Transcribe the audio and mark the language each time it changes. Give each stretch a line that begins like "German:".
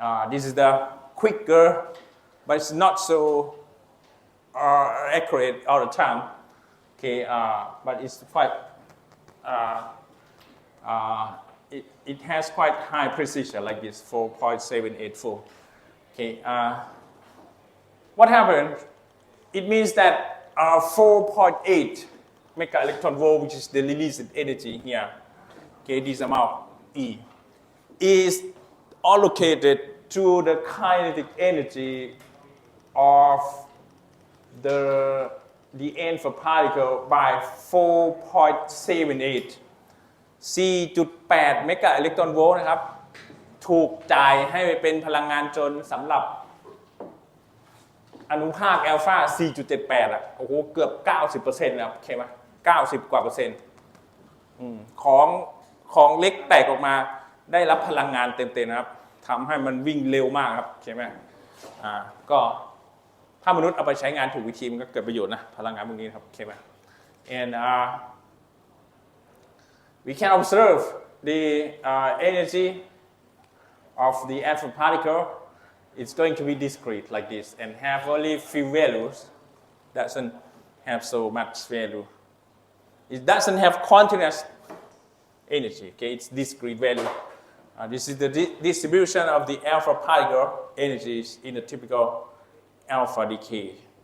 English: This is the quicker, but it's not so accurate all the time. Okay, but it's quite, it has quite high precision like this, 4.784. Okay, what happened? It means that 4.8 mega electron volt, which is the released energy here, okay, this amount E, is allocated to the kinetic energy of the alpha particle by 4.78
Thai: 4.8 เมกะอิเล็กตรอนโวลต์นะครับถูกจ่ายให้เป็นพลังงานจนสำหรับ อนุภาคอัลฟา 4.78 อ่ะโอ้โหเกือบ 90% นะครับโอเคไหม90 กว่าเปอร์เซ็นต์ของเล็กแตกออกมาได้รับพลังงานเต็มๆนะครับทำให้มันวิ่งเร็วมากครับใช่ไหมก็ถ้ามนุษย์เอาไปใช้งานถูกวิธีมันก็เกิดประโยชน์นะพลังงานพวกนี้ครับใช่ไหม
English: and we can observe the energy of the alpha particle. It's going to be discrete like this and have only few values. Doesn't have so much value. It doesn't have continuous energy. Okay, it's discrete value. This is the distribution of the alpha particle energies in a typical alpha decay.